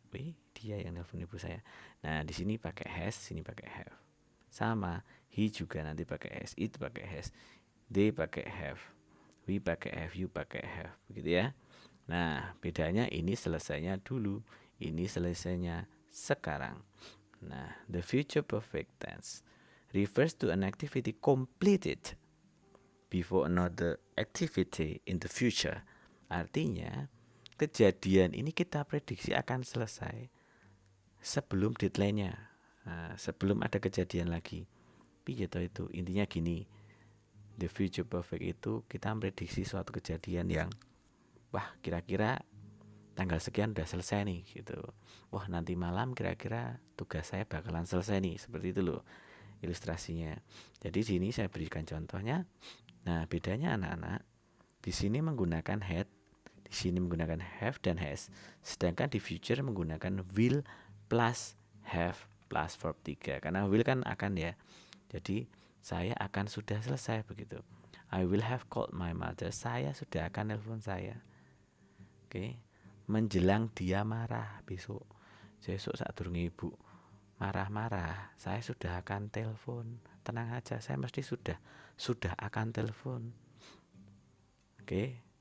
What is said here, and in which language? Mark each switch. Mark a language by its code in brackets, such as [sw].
[id] Wih, dia yang nelpon ibu saya. Nah, di sini pakai has, sini pakai have. Sama, he juga nanti pakai has, it pakai has, they pakai have, we pakai have, you pakai have, begitu ya. Nah, bedanya ini selesainya dulu, ini selesainya sekarang. [en] Nah, the future perfect tense refers to an activity completed before another activity in the future. [id] Artinya, kejadian ini kita prediksi akan selesai sebelum deadline-nya. Nah, sebelum ada kejadian lagi. [jv] Piye toh itu? [id] Intinya gini. The future perfect itu kita prediksi suatu kejadian yang wah, kira-kira tanggal sekian udah selesai nih gitu. Wah, nanti malam kira-kira tugas saya bakalan selesai nih. Seperti itu loh ilustrasinya. Jadi sini saya berikan contohnya. Nah, bedanya anak-anak di sini menggunakan had, di sini menggunakan have dan has. Sedangkan di future menggunakan will plus have plus verb 3. Karena will kan akan ya. Jadi saya akan sudah selesai begitu. [en] I will have called my mother. [id] Saya sudah akan nelpon saya. Oke. Menjelang dia marah besok. Saat durunge ibu marah-marah, saya sudah akan telepon. Tenang aja, saya mesti sudah akan telepon. Oke.